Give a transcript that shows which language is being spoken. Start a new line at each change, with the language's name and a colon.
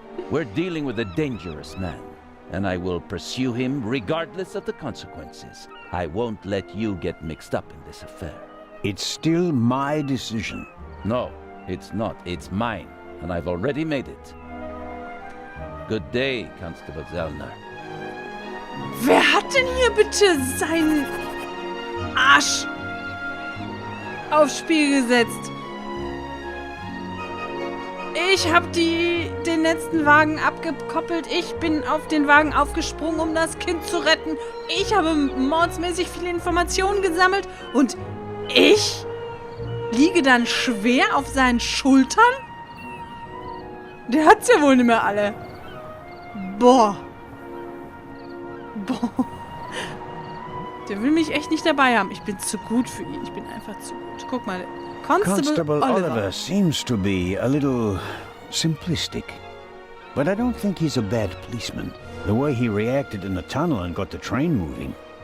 English: We're dealing with a dangerous man, and I will pursue him regardless of the consequences. I won't let you get mixed up in this affair. it's still my decision. No, it's not. It's mine, and I've already made it. Good day, Constable Zellner.
German: Wer hat denn hier bitte seinen Arsch aufs Spiel gesetzt? Ich habe den letzten Wagen abgekoppelt. Ich bin auf den Wagen aufgesprungen, um das Kind zu retten. Ich habe mordsmäßig viele Informationen gesammelt. Und ich liege dann schwer auf seinen Schultern? Der hat's ja wohl nicht mehr alle. Boah. Der will mich echt nicht dabei haben. Ich bin zu gut für ihn. Ich bin einfach zu gut. Guck mal.
English: Constable Oliver seems to be a little simplistic. But I don't think he's a bad policeman. The way he reacted in the tunnel and got the train moving.